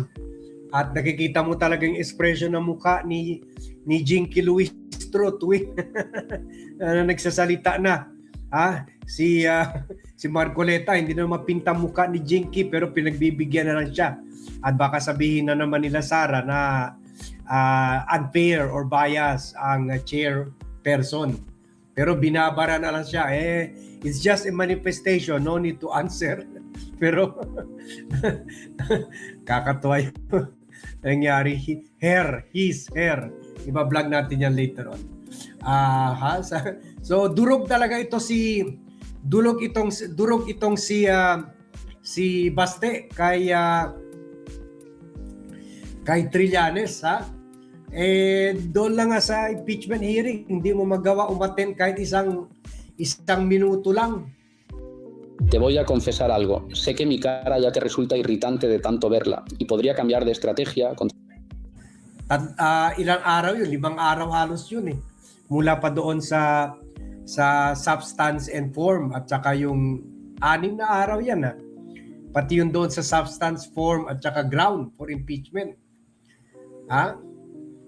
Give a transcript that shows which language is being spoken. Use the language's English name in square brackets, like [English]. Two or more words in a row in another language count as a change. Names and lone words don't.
[Filipino] At nakikita mo talaga yung expression ng mukha ni Jinky Luistro tuwing nagsasalita na. Si Marcoleta hindi na mapinta mukha ni Jinky pero pinagbibigyan na lang siya. At baka sabihin na naman nila Sara na [English] unfair or bias [Filipino] ang chairperson. Pero binabara na lang siya. [English] It's just a manifestation, no need to answer. [Filipino] Pero kakatuwa yung nangyari. [English] His hair. [Filipino] Iba-vlog natin yan [English] later on. [Filipino] So durog talaga ito durog itong si Baste kay Trillanes, doon lang nga sa impeachment hearing, hindi mo magawa umattend kahit isang minuto lang. [Spanish] Te voy a confesar algo. Sé que mi cara ya te resulta irritante de tanto verla y podría cambiar de estrategia. [Filipino] Ilang araw yun? 5 araw halos yun eh. Mula pa doon sa [English] substance and form [Filipino] at saka yung 6 na araw yan Pati yun doon sa substance, form at saka [English] ground for impeachment.